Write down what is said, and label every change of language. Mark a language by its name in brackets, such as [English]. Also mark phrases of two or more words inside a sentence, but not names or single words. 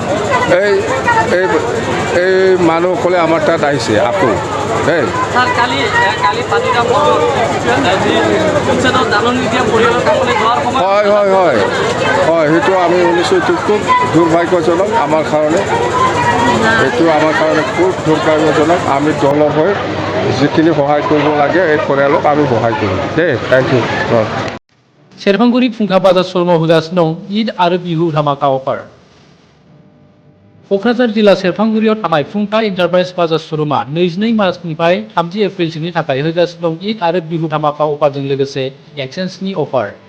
[Assamese] এই মানুহসকলে আমাৰ তাত আহিছে আকৌ দেই হয় হয় হয় হয় সেইটো আমি শুনিছোঁ এইটো খুব দুৰ্ভাগ্যজনক আমাৰ কাৰণে এইটো আমাৰ কাৰণে খুব দুৰ্ভাগ্যজনক আমি দলৰ হৈ যিখিনি সহায় কৰিব লাগে এই পৰিয়ালক আমি সহায় কৰিম দেই [English] thank you [Bodo] सेरफांगुरि फुंखा बाजार शर्मा होगासिनो दं ईद आरो बिहु धामाका अफार क'क्राझार जिल्ला सेरफांगुरियाव थानाय फुंखा इन्टारप्राइज बाजार श'रुमा 22 मार्चनिफ्राय 30 एप्रिलसिमनि थाखाय होगासिनो दं ईद आरो बिहु धामाका अफारजों लोगोसे एक्सचेन्जनि अफार